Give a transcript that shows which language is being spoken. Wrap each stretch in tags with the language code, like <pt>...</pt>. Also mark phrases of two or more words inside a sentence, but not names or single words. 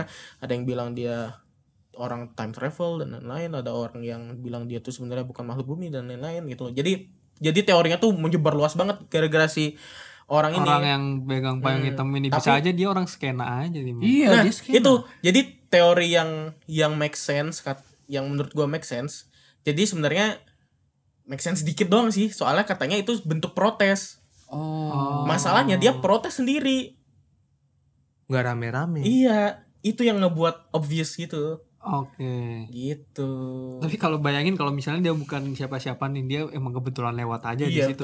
<id>Ada yang bilang dia orang</id> <en>time travel</en> <id>dan lain-lain, ada orang yang bilang dia tuh sebenarnya bukan makhluk bumi dan lain-lain gitu loh. Jadi teorinya tuh menyebar luas banget gara-gara si orang yang pegang payung hitam ini bisa aja dia orang skena aja nih. Iya, nah, dia skena. itu jadi teori yang</id> <en>make sense,</en> <id>yang menurut gua</id> <en>make sense.</en> <id>Jadi sebenarnya</id> <en>make sense</en> <id>dikit doang sih, soalnya katanya itu bentuk protes. Masalahnya dia protes sendiri, nggak rame-rame. Iya, itu yang ngebuat obvious gitu. Oke. Gitu. Tapi kalau bayangin kalau misalnya dia bukan siapa-siapa nih, dia emang kebetulan lewat aja di situ.</id>